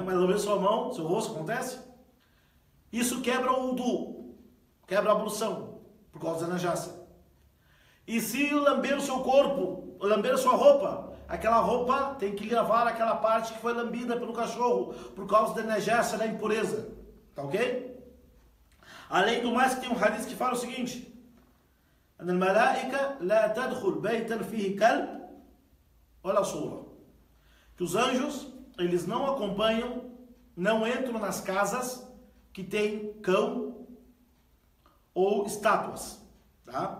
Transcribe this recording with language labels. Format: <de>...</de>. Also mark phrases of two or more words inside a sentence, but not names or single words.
<pt>Mas lamber sua mão, seu rosto, acontece? Isso quebra o wudu, quebra a ablução, por causa da najasa. E se lamber o seu corpo, lamber a sua roupa, aquela roupa tem que lavar aquela parte que foi lambida pelo cachorro, por causa da najasa, da impureza. Tá ok? Além do mais, que tem um hadith que fala o seguinte: olha a sura, que os anjos, eles não acompanham, não entram nas casas que tem cão ou estátuas, tá?</pt>